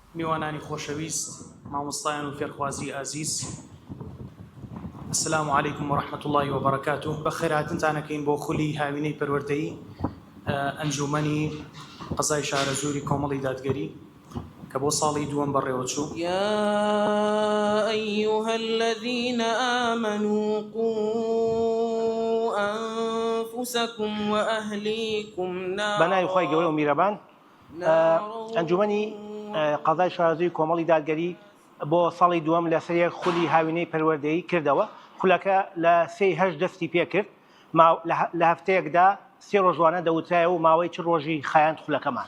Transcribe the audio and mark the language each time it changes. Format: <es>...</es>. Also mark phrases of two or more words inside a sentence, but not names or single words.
<ckb>میوانانی خۆشەویست مامۆستایان و فێرخوازی ئازیز،</ckb> <ar>السلام عليكم ورحمة الله وبركاته.</ar> <ckb>بخير هاتنتانەکەین بۆ خولی هاوینەی پەروەردەیی ئەنجومەنی قەزای شارەزووری کۆمەڵی دادگەری کە بۆ ساڵی دووەم بەڕێوەچوو.</ckb> <ar>يا أيها الذين آمنوا قوا أنفسكم وأهليكم نارا.</ar> <ckb>بەناوی خۆی گەورە و میرەبان، ئەنجومەنی قەزای شارەزووی کۆمەڵی دادگەری بۆ ساڵی دووەم لە سەرێک خولی هاوینەی پەروەردەیی کردەوە. خولەکە لە 3 دەستی پێ کرد، لە هەفتەیەکدا 3 ڕۆژوانە دەوتایە و ماوەی 4 ڕۆژی خایاند خولەکەمان.</ckb>